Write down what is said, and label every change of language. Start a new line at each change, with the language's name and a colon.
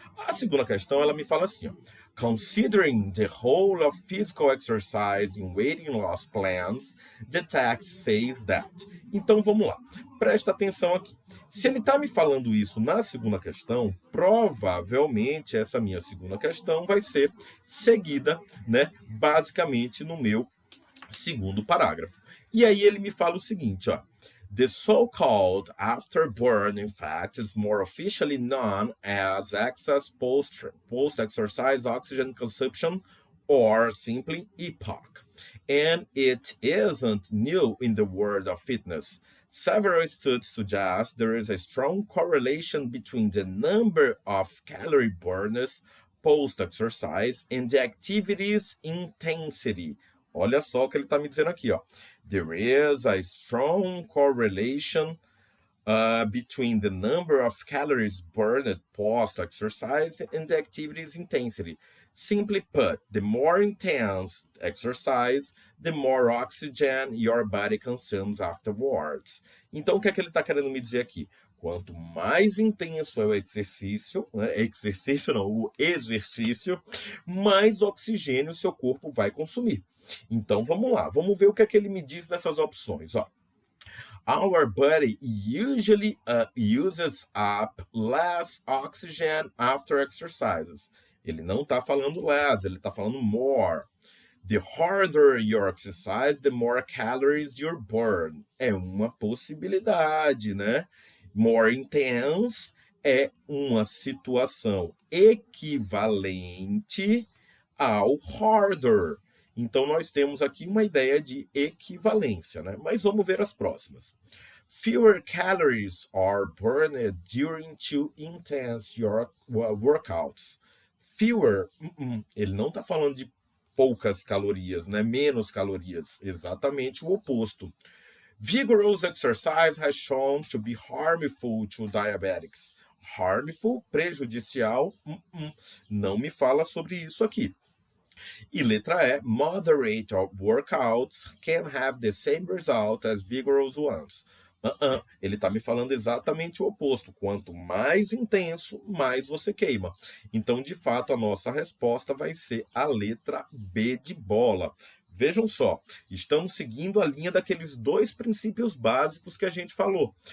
Portuguese: A segunda questão, ela me fala assim, ó,
English: Considering the whole of physical exercise in weight loss plans, the text says that.
Portuguese: Então, vamos lá. Presta atenção aqui. Se ele está me falando isso na segunda questão, provavelmente essa minha segunda questão vai ser seguida, né, basicamente no meu segundo parágrafo. E aí ele me fala o seguinte, ó.
English: The so-called afterburn, in fact, is more officially known as excess post-exercise oxygen consumption, or simply EPOC. And it isn't new in the world of fitness. Several studies suggest there is a strong correlation between the number of calorie burners post-exercise and the activity's intensity.
Portuguese: Olha só o que ele está me dizendo aqui, ó.
English: There is a strong correlation between the number of calories burned post-exercise and the activity's intensity. Simply put, the more intense exercise, the more oxygen your body consumes afterwards.
Portuguese: Então, o que é que ele está querendo me dizer aqui? Quanto mais intenso é o exercício, né? O exercício, mais oxigênio o seu corpo vai consumir. Então, vamos lá. Vamos ver o que é que ele me diz nessas opções. Ó.
English: Our body usually uses up less oxygen after exercises.
Portuguese: Ele não está falando less, ele está falando more.
English: The harder your exercise, the more calories you burn.
Portuguese: É uma possibilidade, né? More intense é uma situação equivalente ao harder. Então, nós temos aqui uma ideia de equivalência, né? Mas vamos ver as próximas.
English: Fewer calories are burned during two intense workouts.
Portuguese: Fewer, ele não está falando de poucas calorias, né? Menos calorias, exatamente o oposto.
English: Vigorous exercise has shown to be harmful to diabetics.
Portuguese: Harmful, prejudicial, não me fala sobre isso aqui. E letra E,
English: moderate workouts can have the same result as vigorous ones.
Portuguese: Ele está me falando exatamente o oposto. Quanto mais intenso, mais você queima. Então, de fato, a nossa resposta vai ser a letra B de bola. Vejam só, estamos seguindo a linha daqueles dois princípios básicos que a gente falou.